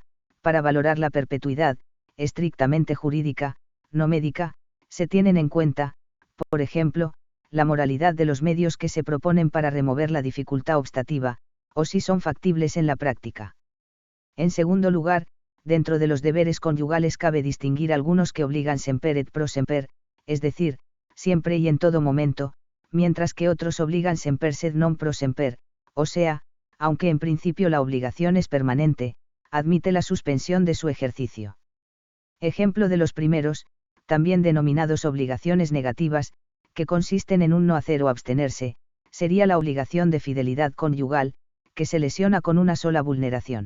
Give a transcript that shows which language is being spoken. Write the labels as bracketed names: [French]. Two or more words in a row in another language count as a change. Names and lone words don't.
[Spanish] Para valorar la perpetuidad, estrictamente jurídica, no médica, se tienen en cuenta, por ejemplo, la moralidad de los medios que se proponen para remover la dificultad obstativa, o si son factibles en la práctica. En segundo lugar, dentro de los deberes conyugales cabe distinguir algunos que obligan [Latin] semper et pro semper, [Spanish] es decir, siempre y en todo momento, mientras que otros obligan [Latin] semper sed non pro semper, [Spanish] o sea, aunque en principio la obligación es permanente, admite la suspensión de su ejercicio. Ejemplo de los primeros, también denominados obligaciones negativas, que consisten en un no hacer o abstenerse, sería la obligación de fidelidad conyugal, que se lesiona con una sola vulneración.